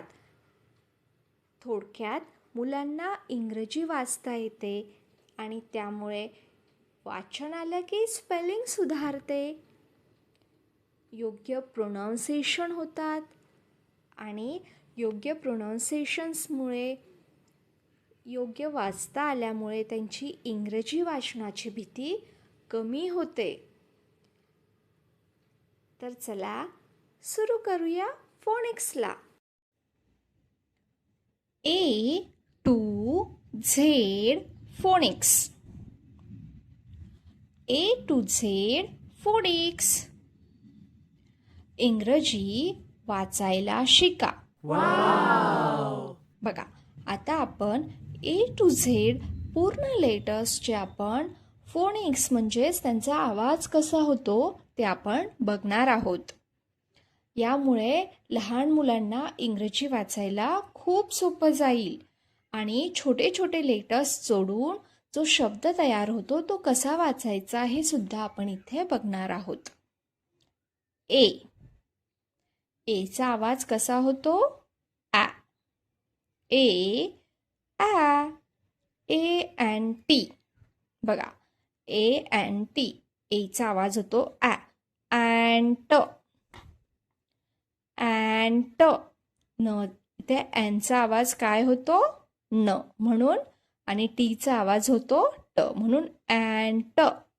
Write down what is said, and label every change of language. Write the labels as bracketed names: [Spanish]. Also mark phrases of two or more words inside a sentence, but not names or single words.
[Marathi] थोडक्यात मुलांना इंग्रजी वाचता येते आणि त्यामुळे वाचन आलं की स्पेलिंग सुधारते, योग्य प्रोनाउन्सिएशन होतात आणि योग्य प्रोनाउन्सिएशन्समुळे योग्य वाचता आल्यामुळे त्यांची इंग्रजी वाचनाची भीती कमी होते. तर चला सुरू करूया फोनिक्सला. [English] A to Z phonics. A to Z phonics. [Marathi] इंग्रजी वाचायला शिका. बघा, आता आपण [English] A to Z [Marathi] पूर्ण लेटर्सचे आपण फोनिक्स म्हणजेच त्यांचा आवाज कसा होतो ते आपण बघणार आहोत. यामुळे लहान मुलांना इंग्रजी वाचायला खूप सोपं जाईल आणि छोटे छोटे लेटर्स जोडून जो शब्द तयार होतो तो कसा वाचायचा हे सुद्धा आपण इथे बघणार आहोत. एचा आवाज कसा होतो? आ. ए आ. ए अँड टी. बघा, ए अँड टी. एचा आवाज होतो आ. अँड ट. अँड ट. न इथे एनचा आवाज काय होतो? न म्हणून, आणि टीचा आवाज होतो ट म्हणून अँड ट.